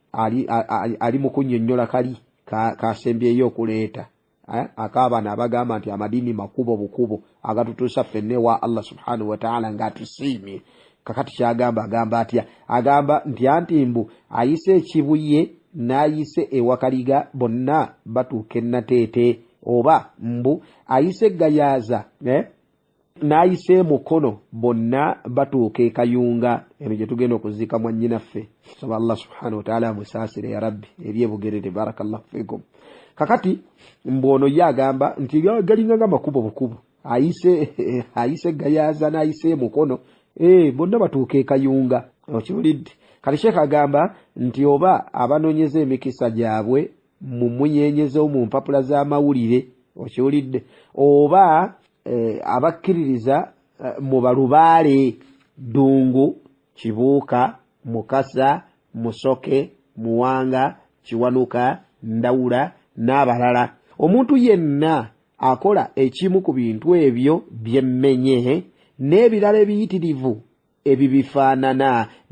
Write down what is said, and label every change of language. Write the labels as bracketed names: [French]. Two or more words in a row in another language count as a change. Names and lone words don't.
[Ganda] ali mu kunnyonnyola kali kasembyeyo okuleeta akaabano abagamba nti amadiini makubo bukubo agatutuusa ffenne wa Allah [Arabic] سبحانه وتعالى [Ganda] ng'atusiimye kakati kyagamba agamba atya agamba nti anti mbu ayise ekibuye n'ayise ewakaliga bonna batuuka ennateete oba mbu ayise eggayaaza n'ayise mukono bonna batuuka ekayunga eno gye tugenda okuziika mwannyinaffe saba Allah [Arabic] سبحانه وتعالى [Ganda] amusaasire [Arabic] يا ربي [Ganda] eri ebugerere [Arabic] بارك الله فيكم [Ganda] kakati mbwono ye agamba nti galinga nga makubo bukubo ayise eggayaaza n'ayise mukono bonna batuuka ekayunga okiwulidde kati Sheikh agamba nti oba abanoonyeza emikisa gyabwe mu munyenyezo mu mpapula z'amawulire okiwulidde oba abakkiririza mu balubaale Ddungu Kibuuka Mukasa Musoke Muwanga Kiwanuka Ndawula n'abalala omuntu yenna akola ekimu ku bintu ebyo byemmenye n'ebirala ebiyitirivu ebibifaanana